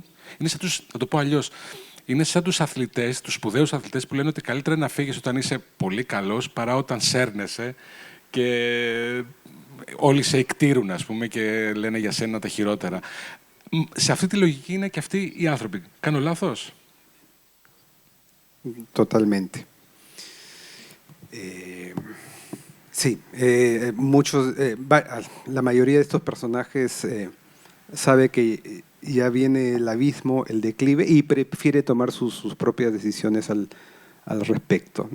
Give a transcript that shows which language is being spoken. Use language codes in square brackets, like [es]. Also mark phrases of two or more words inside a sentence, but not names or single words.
[el] Είναι σαν τους, να το πω αλλιώς, είναι σαν τους αθλητές, τους σπουδαίους αθλητές που λένε ότι καλύτερα είναι να φύγεις όταν είσαι πολύ καλός παρά όταν σέρνεσαι και όλοι σε εκτήρουν, ας πούμε, και λένε για σένα τα χειρότερα. Σε αυτή τη λογική είναι και αυτοί οι άνθρωποι. Κάνω λάθος? [es] Totalmente. Sí, la mayoría de estos personajes sabe que ya viene el abismo, el declive, y prefiere tomar sus propias decisiones al respecto, ¿no?